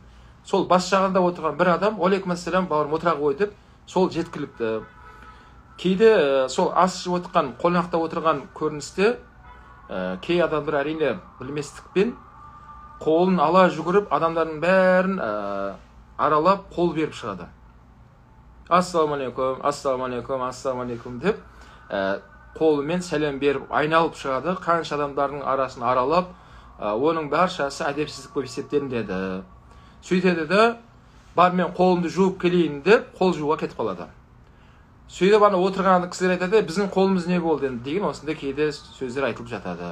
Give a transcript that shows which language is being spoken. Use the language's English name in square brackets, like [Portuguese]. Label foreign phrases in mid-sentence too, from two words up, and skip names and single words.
[Kazakh] Сол бас жағында отырған бір адам, [Arabic] وعليكم السلام, [Kazakh] бауырым отыра ғой деп, сол жеткілікті. Кейде сол ас ішіп отқан, қонақта отырған көріністе, кей адамдар әрине білместікпен қолын ала жүгіріп, адамдардың бәрін аралап қол беріп шығады. [Arabic] السلام عليكم, السلام عليكم, السلام عليكم [Kazakh] деп қолымен сәлем беріп айналып шығады. Қанша адамдардың арасын аралап, оның баршасы әдепсіздік болып есептелінеді. Сөйтеді де, бар мен қолымды жуып келейін деп, қол жууға кетіп қалады. Сөйтіп отырған кісілер айтады, біздің қолымыз не болды деген осындай кейде сөздер айтылып жатады.